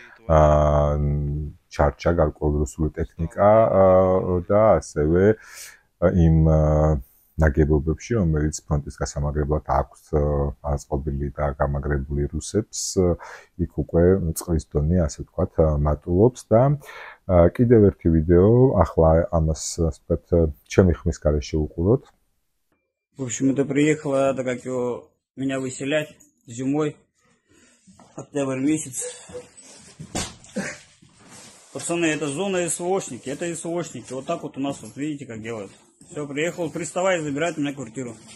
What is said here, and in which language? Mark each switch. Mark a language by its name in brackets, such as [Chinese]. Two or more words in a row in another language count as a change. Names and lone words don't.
[Georgian] ჩარჩა გარკვეული რუსული ტექნიკა და ასევე იმ ნაგებობებში, რომელიც ფრონტის გასამაგრებლად აქვს აწყობილი და გამაგრებული რუსებს, იქ უკვე წყლის დონე, ასე ვთქვათ, მატულობს და კიდევ ერთი ვიდეო, ახლა ამას, ასე ვთქვათ, ჩემი ხმის გარეშე ვუყუროთ. [Russian] В общем, это приехало, это как его меня выселять зимой, октябрь месяц. Пацаны, это зона СВОшники, это СВОшники. Вот так вот у нас, вот видите, как делают. Все, приехал, приставай, забирает у меня квартиру.